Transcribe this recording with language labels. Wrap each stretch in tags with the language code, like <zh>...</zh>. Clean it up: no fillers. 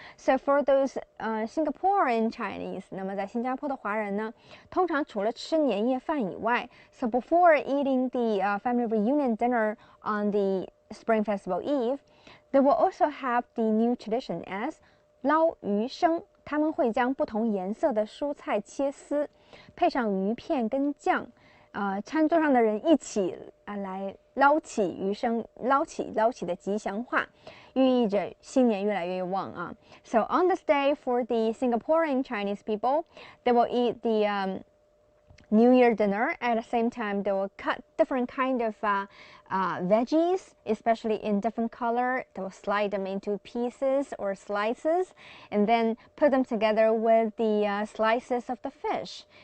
<en>So for those Singaporean Chinese,</en> <zh>那么在新加坡的华人呢，通常除了吃年夜饭以外</zh> <en>，so before eating the family reunion dinner on the Spring Festival Eve, they will also have the new tradition as 捞鱼生。</en> <zh>他们会将不同颜色的蔬菜切丝，配上鱼片跟酱。餐桌上的人一起来捞起鱼生，捞起的吉祥话，寓意着新年越来越旺啊。</zh> <en>So on this day for the Singaporean Chinese people, they will eat the New Year dinner. At the same time, they will cut different kind of veggies, especially in different color. They will slide them into pieces or slices, and then put them together with the slices of the fish.</en>